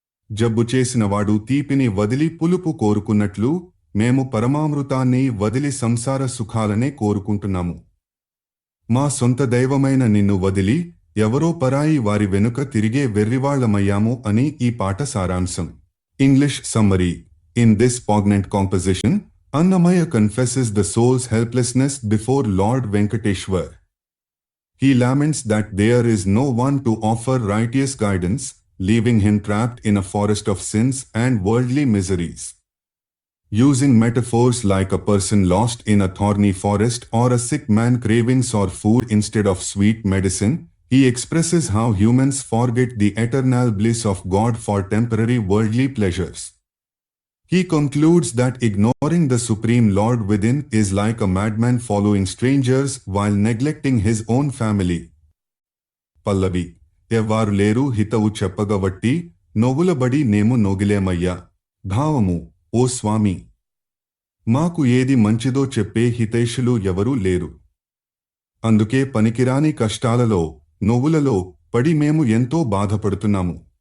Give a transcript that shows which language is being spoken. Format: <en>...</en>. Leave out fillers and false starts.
<te>జబ్బు చేసినవాడు తీపిని వదిలి పులుపు కోరుకున్నట్లు మేము పరమామృతాన్ని వదిలి సంసార సుఖాలనే కోరుకుంటున్నాము. మా సొంత దైవమైన నిన్ను వదిలి ఎవరో పరాయి వారి వెనుక తిరిగే వెర్రివాళ్లమయ్యాము అని ఈ పాట సారాంశం.</te> <en>English summary: in this poignant composition, Annamaya confesses the soul's helplessness before Lord Venkateshwar. He laments that there is no one to offer righteous guidance, leaving him trapped in a forest of sins and worldly miseries. Using metaphors like a person lost in a thorny forest or a sick man craving sour food instead of sweet medicine, he expresses how humans forget the eternal bliss of God for temporary worldly pleasures. He concludes that ignoring the Supreme Lord within is like a madman following strangers while neglecting his own family.</en> <te>Pallavi: ఎవ్వారు లేరు హితవు చెప్పగవట్టి నొగులబడి నేము నొగిలేమయ్యా. భావము: ఓ స్వామి, మాకు ఏది మంచిదో చెప్పే హితైషులు ఎవరూ లేరు. అందుకే పనికిరాని కష్టాలలో, నొవులలో పడి మేము ఎంతో బాధపడుతున్నాము.</te>